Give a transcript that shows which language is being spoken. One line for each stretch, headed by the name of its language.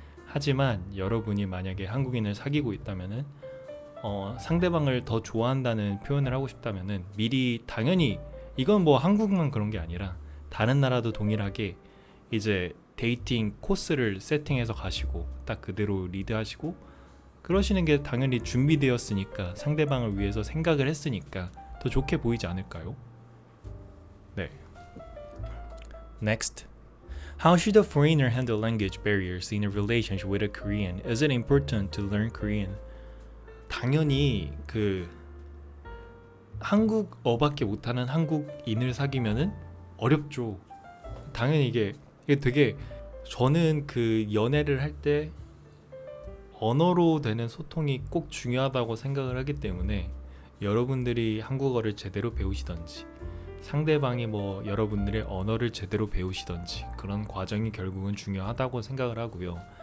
Korean: 하지만 여러분이 만약에 한국인을 사귀고 있다면은 상대방을 더 좋아한다는 표현을 하고 싶다면은 미리, 당연히 이건 뭐 한국만 그런 게 아니라 다른 나라도 동일하게 이제 데이팅 코스를 세팅해서 가시고 딱 그대로 리드하시고 그러시는 게 당연히 준비되었으니까, 상대방을 위해서 생각을 했으니까 더 좋게 보이지 않을까요? 네.
English: Next. How should a foreigner handle language barriers in a relationship with a Korean? Is it important to learn Korean?
Korean: 당연히 그 한국어밖에 못하는 한국인을 사귀면은 어렵죠. 당연히 이게 되게, 저는 그 연애를 할 때 언어로 되는 소통이 꼭 중요하다고 생각을 하기 때문에 여러분들이 한국어를 제대로 배우시던지 상대방이 뭐 여러분들의 언어를 제대로 배우시던지 그런 과정이 결국은 중요하다고 생각을 하고요.